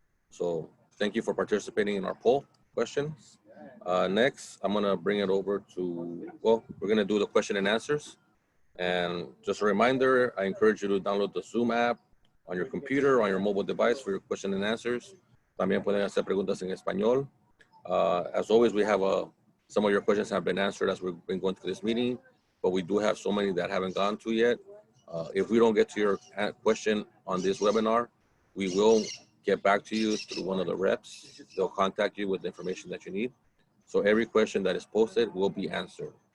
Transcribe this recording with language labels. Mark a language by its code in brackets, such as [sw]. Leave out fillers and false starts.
[en] So thank you for participating in our poll questions. Next, I'm gonna bring it over to, well, we're gonna do the question and answers. And just a reminder, I encourage you to download the Zoom app on your computer, on your mobile device for your question and answers. [es] También pueden hacer preguntas en español. [en] As always, we have some of your questions have been answered as we've been going through this meeting, but we do have so many that haven't gone to yet. If we don't get to your question on this webinar, we will get back to you through one of the reps. They'll contact you with the information that you need. So every question that is posted will be answered.